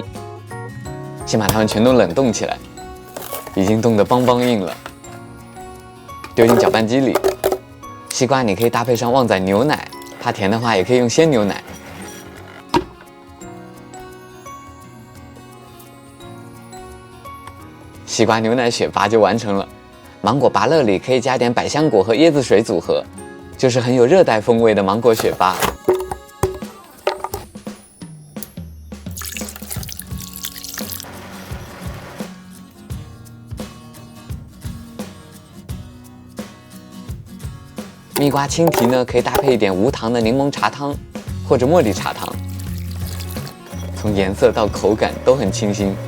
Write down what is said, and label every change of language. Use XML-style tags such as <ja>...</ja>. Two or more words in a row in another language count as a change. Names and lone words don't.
<zh>先把它們全都冷凍起来，已經冻得邦邦硬了，丟進攪拌機裡。西瓜你可以搭配上旺仔牛奶，怕甜的話也可以用鮮牛奶。西瓜牛奶雪芭就完成了。芒果芭樂裡可以加點百香果和椰子水組合，就是很有熱帶風味的芒果雪芭。蜜瓜青提呢，可以搭配一點无糖的檸檬茶湯，或者茉莉茶湯，從顏色到口感都很清新。</zh>